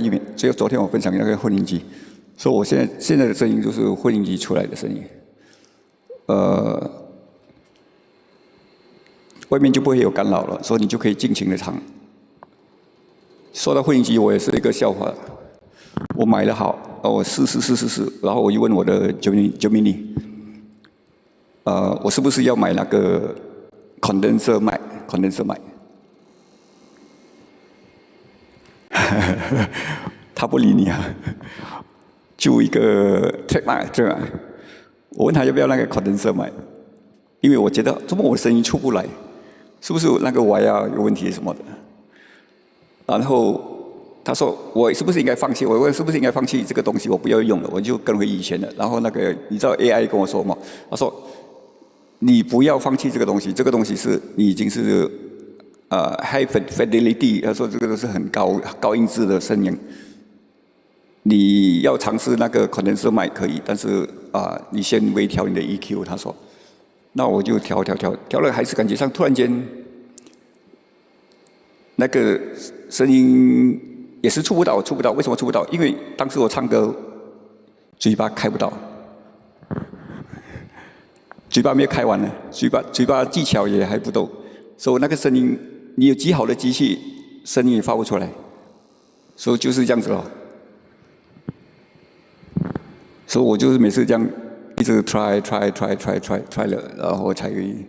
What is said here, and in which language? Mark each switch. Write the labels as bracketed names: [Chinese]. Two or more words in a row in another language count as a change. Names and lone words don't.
[Chinese] 因為只有昨天我分享那個混音機，所以我現在的聲音就是混音機出來的聲音，外面就不會有干擾了，所以你就可以盡情的唱。說到混音機，我也是一個笑話。我買了好，我試，然後我就問我的Gemini，我是不是要買那個 [English] condenser mic？ [Chinese] 他不理你啊，就一個 trademark 這樣。我問他要不要那個 [English] condenser mic， [Chinese] 因為我覺得怎麼我聲音出不來，是不是那個wire有問題什麼的？然後他說：“我是不是應該放棄？” 我問：“是不是應該放棄這個東西？我不要用了，我就跟回以前的。” 然後那個你知道 AI 跟我說嗎？他說：“你不要放棄這個東西，這個東西是你已經是 [English] high fidelity。” [Chinese] 他說：“這個都是很高音質的聲音。你要嘗試那個 [English] condenser mic [Chinese] 可以，但是你先微調你的 EQ。” 他說：“那我就調了，還是感覺上突然間。” 那個聲音也是出不到，為什麼出不到？因為當時我唱歌嘴巴開不到，嘴巴沒有開完呢，嘴巴技巧也還不夠，所以那個聲音你有極好的機器，聲音也發不出來，所以就是這樣子咯。所以我就是每次這樣一直 try 了，然後才。